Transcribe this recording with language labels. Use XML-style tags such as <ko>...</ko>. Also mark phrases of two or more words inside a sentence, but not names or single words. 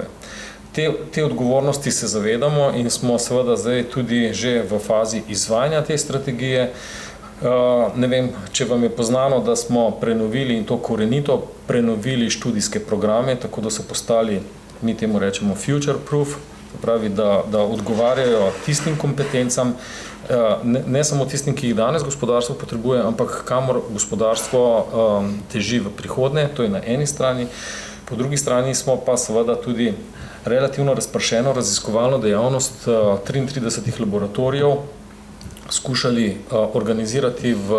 <sl>Te odgovornosti se zavedamo in smo seveda zdaj tudi že v fazi izvajanja te strategije. Ne vem, če vam je poznano, da smo prenovili in to korenito prenovili študijske programe, tako da so postali, mi temu rečemo</sl> <en>future proof,</en> <sl>to pravi, da odgovarjajo tistim kompetencam, ne samo tistim, ki jih danes gospodarstvo potrebuje, ampak kamor gospodarstvo teži v prihodnje, to je na eni strani. Po drugi strani smo pa seveda tudi relativno razpršeno raziskovalno dejavnost 33 laboratorijev skušali organizirati v</sl>